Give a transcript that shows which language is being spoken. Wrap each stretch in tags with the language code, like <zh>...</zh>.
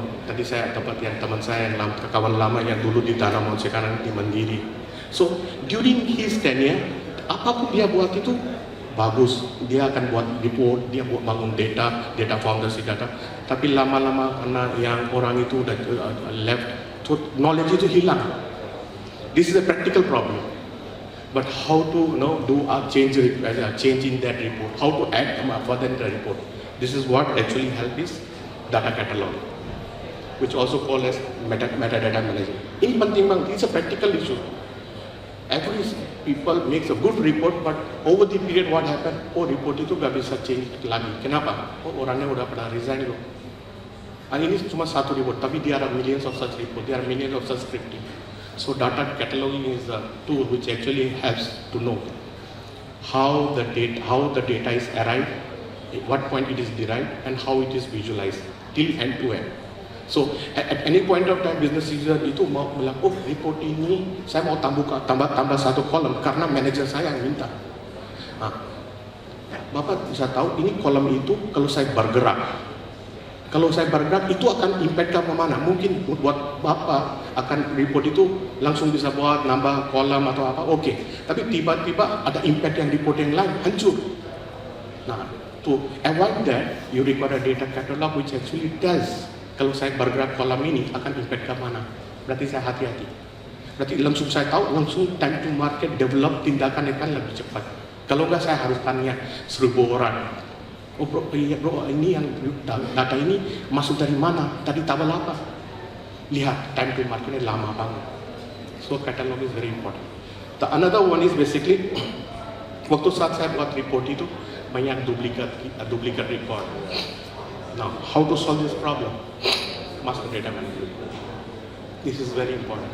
<id>Tadi saya dapat yang teman saya yang kawan lama yang dulu di Danamon sekarang di Mandiri.</id> <en>So during his tenure,</en> <id>apapun dia buat itu bagus. Dia akan buat report, dia buat bangun data foundation data. Tapi lama-lama karena yang orang itu udah left, knowledge itu hilang.</id> <en>This is a practical problem. But how to do a change in that report? How to add further in the report? This is what actually help is data catalog, which also called as metadata management.</en> <id>Ini penting banget.</id> <en>It's a practical issue. Every people makes a good report, but over the period what happened?</en> <id>Report itu gak bisa change lagi. Kenapa? Orangnya udah pernah resign loh. Ini cuma satu report, tapi</id> <en>there are millions of such report. There are millions of such scripting. So data cataloging is a tool which actually helps to know how the data is arrived, at what point it is derived, and how it is visualized till end to end. So at any point of time</en> <id>business user itu mau bilang, report ini saya mau tambah satu kolom karena manajer saya yang minta. Bapak bisa tahu ini kolom itu kalau saya bergerak itu akan impact ke mana? Mungkin buat Bapak akan report itu langsung bisa buat nambah kolom atau apa, oke. Tapi tiba-tiba ada impact yang report yang lain hancur. Nah,</id> <en>to avoid that, you require a data catalog which actually tells</en> <id>kalau saya bergerak kolom ini akan impact ke mana. Berarti saya hati-hati. Berarti langsung saya tahu, langsung time to market, develop tindakan akan lebih cepat. Kalau enggak saya harus tanya 1000 orang.</id> <en>Bro,</en> <id>ini yang data ini masuk dari mana? Tadi tabel apa? Lihat, time to marketnya lama banget.</id> <en>So catalog is very important. The another one is basically,</en> <id>waktu saat saya buat report itu banyak duplicate record.</id> <en>Now, how to solve this problem? Master data management. This is very important.</en>